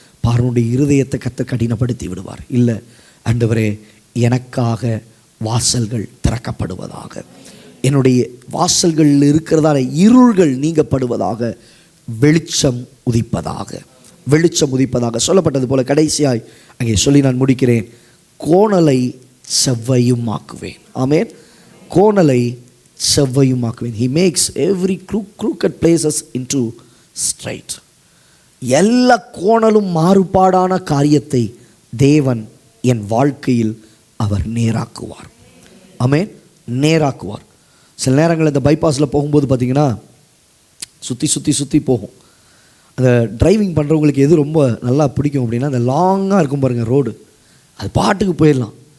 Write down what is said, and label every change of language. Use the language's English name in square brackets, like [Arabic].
[Tamil] பார்வோனுடைய இருதயத்தை கர்த்தர் கடினப்படுத்தி விடுவார். இல்லை, ஆண்டவரே எனக்காக வாசல்கள் திறக்கப்படுவதாக, என்னுடைய வாசல்களில் இருக்கிறதான இருள்கள் நீங்கப்படுவதாக, வெளிச்சம் உதிப்பதாக, வெளிச்சம் உதிப்பதாக சொல்லப்பட்டது போல கடைசியாய் அங்கே சொல்லி நான் முடிக்கிறேன், கோணலை செவ்வையும் ஆக்குவேன். ஆமென். கோணலை செவ்வையும் ஆக்குவேன். [English] He makes every crooked places into straight. [Tamil] எல்லா கோணலும் மாறுபாடான காரியத்தை தேவன் என் வாழ்க்கையில் அவர் நேராக்குவார். ஆமென். நேராக்குவார். சில நேரங்கள் இந்த பைபாஸில் போகும்போது பார்த்திங்கன்னா சுற்றி சுற்றி சுற்றி போகும். அந்த டிரைவிங் பண்ணுறவங்களுக்கு எது ரொம்ப நல்லா பிடிக்கும் அப்படின்னா, அந்த லாங்காக இருக்கும் பாருங்கள் ரோடு, அது பாட்டுக்கு போயிடலாம்.